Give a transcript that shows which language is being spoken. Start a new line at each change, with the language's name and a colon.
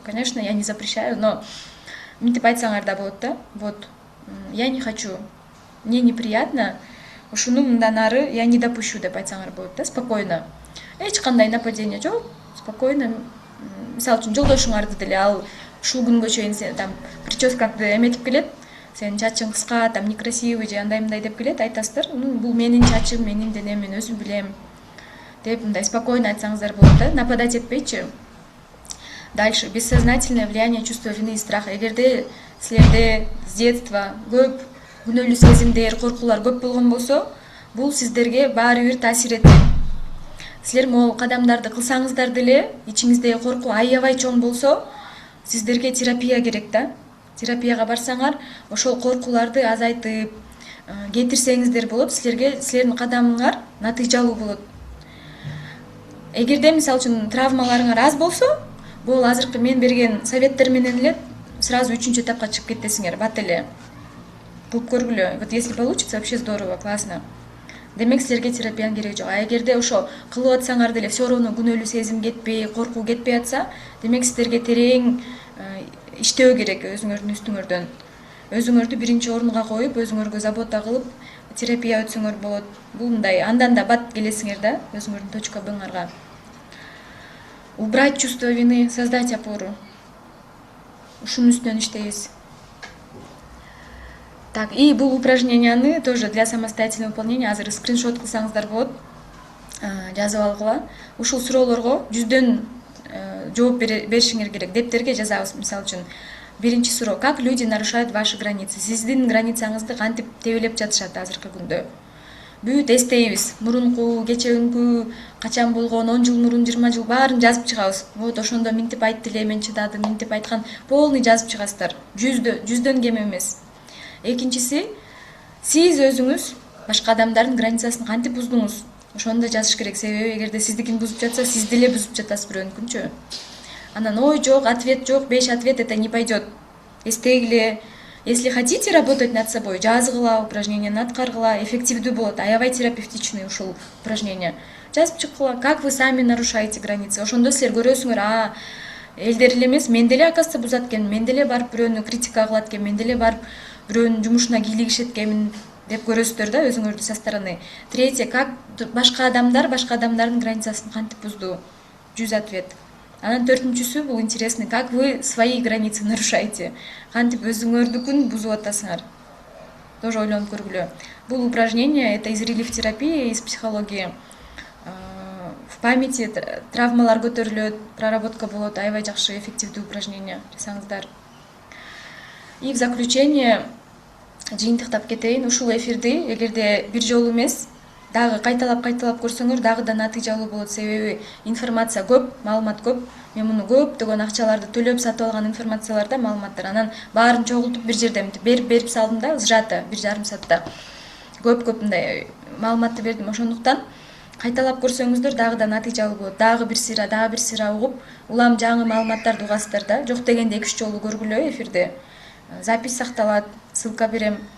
Russian: Конечно, я не запрещаю, но
Kyrgyz: минтип айтсаңар да болот да.
Russian: Вот, я не хочу, мне неприятно,
Kyrgyz: ушуну мындан ары
Russian: я не допущу
Kyrgyz: деп айтсаңар болот да,
Russian: спокойно.
Kyrgyz: Эч кандай нападение жок, спокойно. Мисалы үчүн жолдошуңарды деле ал ушул күнгө чейин сен там прическаңды эметип келет, сенин чачың кыска, там некрасивый же андай деп келет, айтасыздар: бул менин чачым, менин денем, мен өзүм билем деп мындай спокойно айтсаңыздар болот да, нападать этпейчи.
Russian: Дальше бессознательное влияние чувства вины и страха.
Kyrgyz: Эгерде силерде с детства көп күнөөлүү сезимдер, коркуулар көп болгон болсо, бул сиздерге баары бир таасир этет. Силер могул кадамдарды кылсаңыздар деле, ичиңиздеги коркуу аябай чоң болсо, сиздерге терапия керек да. Терапияга барсаңар, ошол коркууларды азайтып, кетирсеңиздер болот, силердин кадамыңар натыйжалуу болот. Эгерде мисалы үчүн травмаларыңар аз болсо, бул азыркы мен берген советтер менен эле сразу 3-чү этапка чыгып кетесиңер, бат эле. Кылып көргүлө.
Russian: Вот если получится, вообще здорово, классно.
Kyrgyz: Демек силерге терапиянын кереги жок. А эгерде ошо кылып атсаңар деле все равно күнөөлүү сезим кетпей, коркуу кетпей атса, демек силерге терең иштөө керек өзүңөрдүн үстүңөрдөн. Өзүңөрдү биринчи орунга коюп, өзүңөргө забота кылып, терапия өтсөңөр болот. Бул мындай, андан да бат келесиңер да, өзүңөрдүн точка Б'ңарга.
Russian: Убрать чувство вины, создать опору.
Kyrgyz: Ушунун үстүнөн иштейбиз. Так, и бул упражненияны
Russian: тоже для самостоятельного выполнения
Kyrgyz: азыр скриншот кылсаңыздар болот. Жазып алгыла. Ушул суроолорго 100дөн жооп беришиңер керек. Дептерге жазабыз, мисалы үчүн. Биринчи суроо:
Russian: как люди нарушают ваши границы?
Kyrgyz: Сиздин границаңызды кантип тебелеп жатышат азыркы күндө? Бүт эстейбиз. Мурунку, кечеүнкү, качан болгон, 10 жыл мурун, 20 жыл баарын жазып чыгабыз. Вот ошондо минтип айтты эле, мен чыдадым, минтип айткан полный жазып чыгасыздар. 100дөн кем эмес. Экинчиси, сиз өзүңүз башка адамдардын границасын кантип буздуңуз? Ошону да жазыш керек. Себеби эгерде сиздикин бузуп жатса, сиз деле бузуп жатасыз бирөөнүкүнчү. Анан ой жок, ответ жок, 5 ответ
Russian: это не пойдет.
Kyrgyz: Эстегиле.
Russian: Если хотите работать над собой,
Kyrgyz: жазгыла, упражненияны аткаргыла, эффективдүү болот. Аябай терапевтичный ушул упражнение. Жазып чыккыла,
Russian: как вы сами нарушаете границы.
Kyrgyz: Ошондо силер көрөсүңөр, элдер эле эмес, мен деле оказывается бузат экенмин, мен деле барып бирөөнү критика кылат экенмин, мен деле барып бирөөнүн жумушуна кийлигишет экенмин деп көрөсүздөр да өзүңөрдү со стороны. Третье, как башка адамдардын границасын кантип бузду? 100 ответ. Анан төртүнчүсү, бул
Russian: интересный, как вы свои границы нарушаете?
Kyrgyz: Кантип өзүңөрдүкүн бузуп атасыңар? Тоже ойлонуп көргүлө.
Russian: Бул упражнение, это из релиф-терапии, из психологии. В памяти
Kyrgyz: травмалар көтөрүлөт, проработка болот, аябай жакшы, эффективдүү упражнение жасаңыздар.
Russian: И в заключение
Kyrgyz: жыйынтыктап кетейин, ушул эфирди эгерде бир жолу эмес, дагы кайталап көрсөңөр дагы да натыйжалуу болот. Себеби информация көп, маалымат көп. Мен муну көптөгөн акчаларды төлөп сатып алган информацияларда маалыматтар. Анан баарын чогултуп бир жерде берип салдым да, сжато 1,5 саатта. Көп мындай маалыматты бердим. Ошондуктан кайталап көрсөңүздөр дагы да натыйжалуу болот. Дагы бир сыйра угуп, улам жаңы маалыматтарды угасыздар да. Жок дегенде 2-3 жолу көргүлө эфирде. Запись сакталат, ссылка берем.